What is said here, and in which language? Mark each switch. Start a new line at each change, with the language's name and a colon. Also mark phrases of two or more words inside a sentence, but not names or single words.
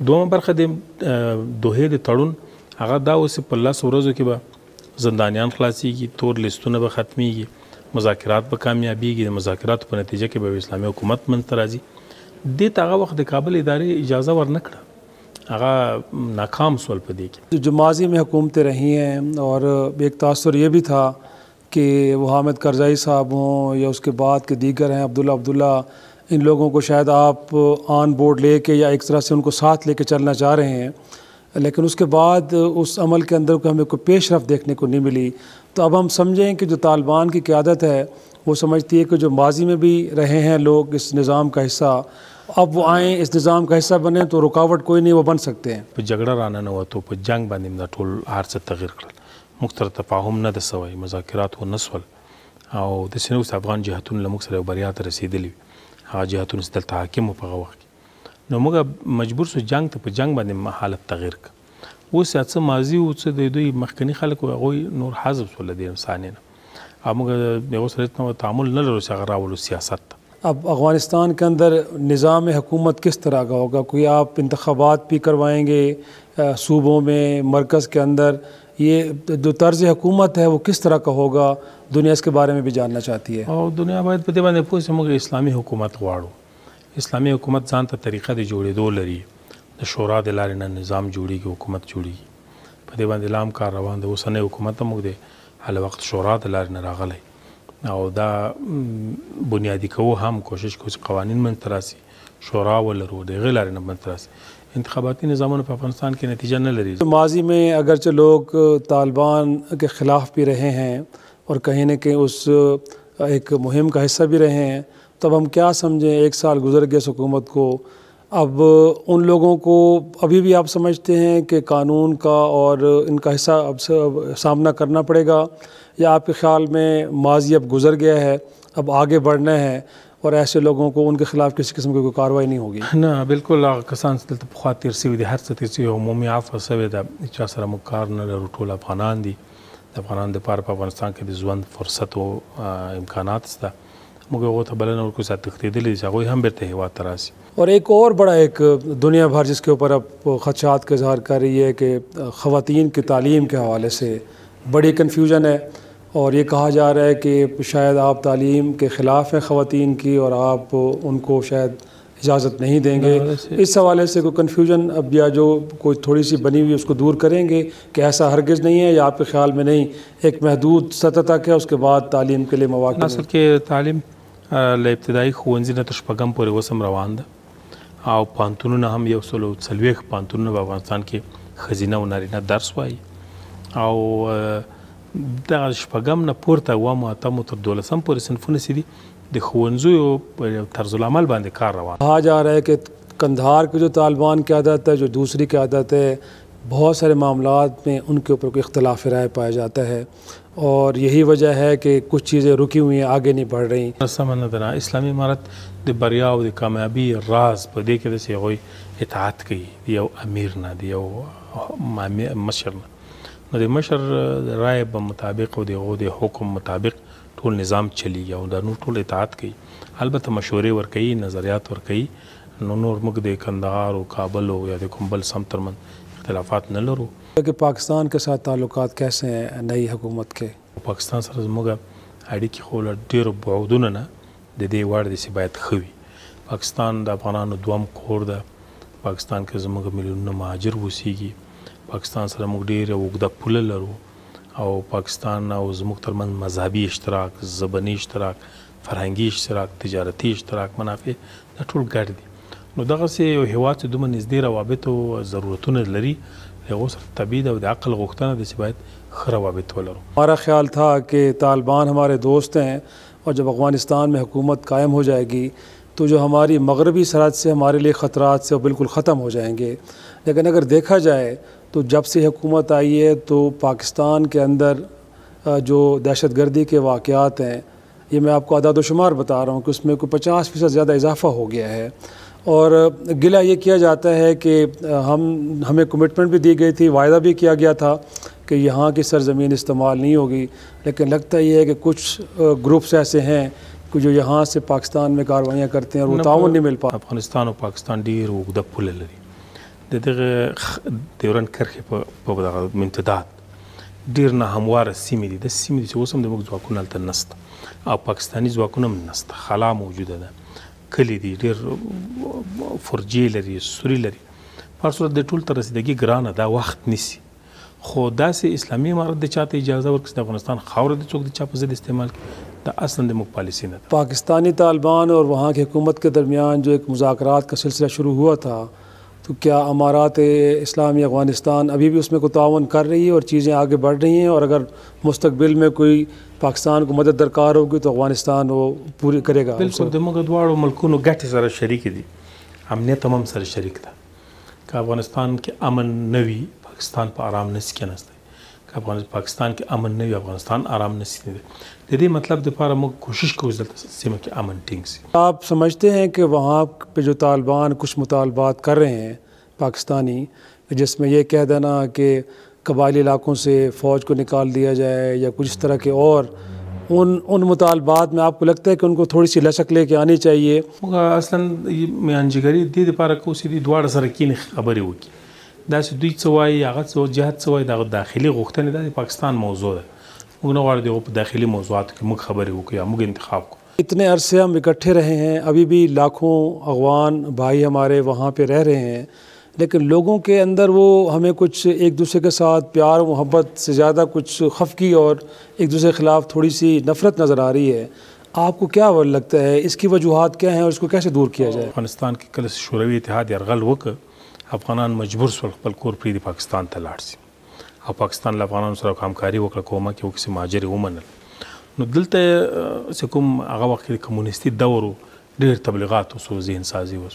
Pashto: دومه برخه د دوحې د تړون هغه دا اوس په 10 ورځو کې به زندانیان خلاصېږي، تور لیستونه به ختمیږي، مذاکرات به کامیابیږي، د مذاکراتو په نتیجه کې به اسلامي حکومت منځته راځي. دې ته هغه وخت د کابل ادارې اجازه ورنه کړه، هغه ناکام شول په دې کې.
Urdu: جو ماضی میں حکومتیں رہی ہیں اور ایک تاثر یہ بھی تھا کہ وہ حامد کرزئی صاحب ہوں یا اس کے بعد کے دیگر ہیں عبداللہ، ان لوگوں کو شاید آپ
English: on board
Urdu: لے کے یا ایک طرح سے ان کو ساتھ لے کے چلنا چاہ رہے ہیں، لیکن اس کے بعد اس عمل کے اندر کو ہمیں کوئی پیش رفت دیکھنے کو نہیں ملی. تو اب ہم سمجھیں کہ جو طالبان کی قیادت ہے وہ سمجھتی ہے کہ جو ماضی میں بھی رہے ہیں لوگ اس نظام کا حصہ، اب وہ آئیں اس نظام کا حصہ بنیں تو رکاوٹ کوئی نہیں، وہ بن سکتے ہیں.
Pashto: په جګړه راننوتو، په جنگ باندې دا ټول هر څه تغیر کړل، موږ سره تفاهم نه ده سوی، مذاکرات ونه شول، او داسې نه اوس افغان جهتونه له موږ سره یو بریا ته رسېدلي وي هغه جهتونه چې دلته حاکم وو په هغه وخت کې نو موږ مجبور سو جنګ ته په جنګ باندې حالت تغییر کړ اوس څه ماضي او څه د دوی مخکني خلک هغوی نور حذف شول د انساني نه او موږ د هغو سره تعامل نه لرو چې هغه راولو سیاست ته
Urdu: اب افغانستان کے اندر نظام حکومت کس طرح کا ہوگا؟ کوئی آپ انتخابات بھی کروائیں گے صوبوں میں مرکز کے اندر؟ یہ جو طرز حکومت ہے وہ کس طرح کا ہوگا؟ دنیا اس کے بارے میں بھی جاننا چاہتی ہے.
Pashto: او دنیا باید په دې باندې پوه شي موږ اسلامي حکومت غواړو. اسلامي حکومت ځان ته طریقه د جوړېدو لري. د شورا د لارې نه نظام جوړېږي، حکومت جوړېږي. په دې باندې لام کار روان دی. اوسنی حکومت هم موږ د هله وخت شورا د لارې نه راغلی او دا بنیادي کوو هم کوشش کوو چې قوانین منځته راسي، شورا ولرو، د هغې لارې نه منځته راسي.
Urdu: انتخاباتی نظاموں
Pashto: په افغانستان کې نتیجہ نه لري.
Urdu: ماضی میں اگرچہ لوگ طالبان کے خلاف بھی رہے ہیں اور کہیں نہ کہیں اس ایک مہم کا حصہ بھی رہے ہیں، تو اب ہم کیا سمجھیں 1 سال گزر گئے اس حکومت کو، اب ان لوگوں کو ابھی بھی آپ سمجھتے ہیں کہ قانون کا اور ان کا حصہ اب سامنا کرنا پڑے گا، یا آپ کے خیال میں ماضی اب گزر گیا ہے، اب آگے بڑھنا ہے اور ایسے لوگوں کو ان کے خلاف کسی قسم کی کوئی کاروائی نہیں ہوگی؟
Pashto: نه بالکل هغه کسان چې دلته پخوا تېر سوي دي، هر څه تېر سوي، عمومي عفوه سوې ده، چا سره موږ کار نه لرو، ټول افغانان دي. د افغانانو دپاره په افغانستان کې د ژوند فرصت او امکانات شته. موږ هغو ته بلنه ورکړو چې تښتېدلي دي چې هغوی هم بیرته هېواد ته راسي.
Urdu: اور ایک اور بڑا ایک دنیا بھر جس کے اوپر اب خدشات کا اظہار کر رہی ہے کہ خواتین کی تعلیم کے حوالے سے بڑی کنفیوژن ہے، اور یہ کہا جا رہا ہے کہ شاید آپ تعلیم کے خلاف ہیں خواتین کی اور آپ ان کو شاید اجازت نہیں دیں گے. اس حوالے سے کوئی کنفیوژن اب یا جو کوئی تھوڑی سی بنی ہوئی اس کو دور کریں گے کہ ایسا ہرگز نہیں ہے، یا آپ کے خیال میں نہیں ایک محدود سطح تک ہے، اس کے بعد تعلیم کے لیے مواقع؟
Pashto: اصل کې تعلیم له ابتدایي ښوونځي نه تر شپږم پورې اوس هم روان ده، او پوهنتونونه هم 140 پوهنتونونه په افغانستان کې ښځینه او نارینه درس وایي، او دغه شپږم نه پورته اووم اتم تر 12 پورې صنفونه چې دي د ښوونځیو په طرز العمل باندې کار روان.
Urdu: کہا جا رہا ہے کہ قندھار کی جو طالبان قیادت ہے، جو دوسری قیادت ہے، بہت سارے معاملات میں ان کے اوپر کوئی اختلاف رائے پایا جاتا ہے، اور یہی وجہ ہے کہ کچھ چیزیں رکی ہوئی ہیں، آگے نہیں بڑھ رہی.
Pashto: سمه نه ده. اسلامي امارت د بریا او د کامیابی راز په دې کې ده چې هغوی اطاعت کوي د یو امیر نه، د یو مشر نه. نو د مشر رائے په مطابق او د هغو د حکم مطابق ټول نظام چلیږي او د نور ټول اطاعت کوي. البته مشورې ورکوي، نظریات ورکوي. نو نور موږ د کندهار او کابل او یا د کوم بل سم ترمنځ اختلافات نه لرو.
Urdu: کہ پاکستان کے ساتھ تعلقات کیسے ہیں نئی حکومت کے؟
Pashto: پاکستان سره زموږ اړیکې خو له ډېرو بعدونو نه د دې وړ دي چې باید ښه وي. پاکستان د افغانانو دوم کور ده. پاکستان کې زموږ میلیونونه مهاجر اوسېږي. پاکستان سره موږ ډېره اوږده پوله لرو، او پاکستان او زموږ ترمنځ مذهبي اشتراک، ژبني اشتراک، فرهنګي اشتراک، تجارتي اشتراک، منافع دا ټول ګډ دي. نو دغسې یو هېواد چې دومره نږدې روابط او ضرورتونه لري، هغو سره طبیعي ده او د عقل غوښتنه ده چې باید ښه روابط ولرو.
Urdu: ہمارا خیال تھا کہ طالبان ہمارے دوست ہیں، اور جب افغانستان میں حکومت قائم ہو جائے گی تو جو ہماری مغربی سرحد سے ہمارے لیے خطرات سے وہ بالکل ختم ہو جائیں گے. لیکن اگر دیکھا جائے تو جب سے حکومت آئی ہے تو پاکستان کے اندر جو دہشت گردی کے واقعات ہیں، یہ میں آپ کو اعداد و شمار بتا رہا ہوں کہ اس میں کوئی 50% زیادہ اضافہ ہو گیا ہے. اور گلہ یہ کیا جاتا ہے کہ ہمیں کمٹمنٹ بھی دی گئی تھی، وعدہ بھی کیا گیا تھا کہ یہاں کی سرزمین استعمال نہیں ہوگی، لیکن لگتا یہ ہے کہ کچھ گروپس ایسے ہیں کہ جو یہاں سے پاکستان میں کاروائیاں کرتے ہیں اور وہ تعاون نہیں مل پاتا.
Pashto: افغانستان او پاکستان ډېر اوږده پوله لري. د دغه ډیورنډ کرښې په دغه امتداد ډېر ناهمواره سیمې دي. داسې سیمې دي چې اوس هم زموږ ځواکونه هلته نشته، او پاکستاني ځواکونه هم نشته. خلا موجوده ده، کلي دي، ډېر فرجې لري، سوري لري. په هر صورت د ټول ته رسیدګي ګرانه ده، وخت نیسي. خو داسې اسلامي امارت د چاته اجازه ورکړي چې د افغانستان خاوره د څوک د چا په ضد استعمال کړي، دا اصلا د موږ پالیسي نه ده.
Urdu: پاکستانی طالبان اور وہاں کی حکومت کے درمیان جو ایک مذاکرات کا سلسلہ شروع ہوا تھا، تو کیا امارات اسلامی افغانستان ابھی بھی اس میں کوئی تعاون کر رہی ہے اور چیزیں آگے بڑھ رہی ہیں؟ اور اگر مستقبل میں کوئی پاکستان کو مدد درکار ہوگی تو افغانستان وہ پوری کرے گا؟
Pashto: بالکل د موږ دواړو ملکونو ګټې سره شریک دي، امنیت هم سره شریک ده. که افغانستان کې امن نه وي، پاکستان په آرام نشي کېناستی. که پاکستان کې امن نه وي افغانستان آرام نشي دی. د دې مطلب دپاره موږ کوشش کوو چې دلته سیمه کې امن ټینګ سي.
Urdu: آپ سمجھتے ہیں کہ وہاں پہ جو طالبان کچھ مطالبات کر رہے ہیں پاکستانی، جس میں یہ کہہ دینا کہ قبائلی علاقوں سے فوج کو نکال دیا جائے یا کچھ اس طرح کے، اور ان مطالبات میں آپ کو لگتا ہے کہ ان کو تھوڑی سی لچک لے کے آنی چاہیے؟
Pashto: اصلا میانجګري دې دپاره کوو چې دوی دواړه سره کینې خبرې وکړي. داسې دوی څه وایي هغه څه جهاد څه وایي دغه داخلي غوښتنې دا د پاکستان موضوع ده. موږ نه غواړو دغه په داخلي موضوعاتو کې موږ خبرې وکړو یا موږ انتخاب کړو.
Urdu: اتنے عرصے ہم اکٹھے رہے ہیں، ابھی بھی لاکھوں افغان بھائی ہمارے وہاں پہ رہ رہے ہیں، لیکن لوگوں کے اندر وہ ہمیں کچھ ایک دوسرے کے ساتھ پیار و محبت سے زیادہ کچھ خفگی اور ایک دوسرے کے خلاف تھوڑی سی نفرت نظر آ رہی ہے. آپ کو کیا لگتا ہے اس کی وجوہات کیا ہیں اور اس کو کیسے دور کیا جائے؟
Pashto: افغانستان کې کله شوروي اتحاد یرغل وکړ، افغانان مجبور شول خپل کور پرېږدي پاکستان ته لاړ شي، او پاکستان له افغانانو سره همکاري وکړه، کومک یې وکړي چې مهاجر یې ومنل. نو دلته چې کوم هغه وخت کې د کمونیستي دور و، ډېر تبلیغات وسو، ذهن سازي وسو.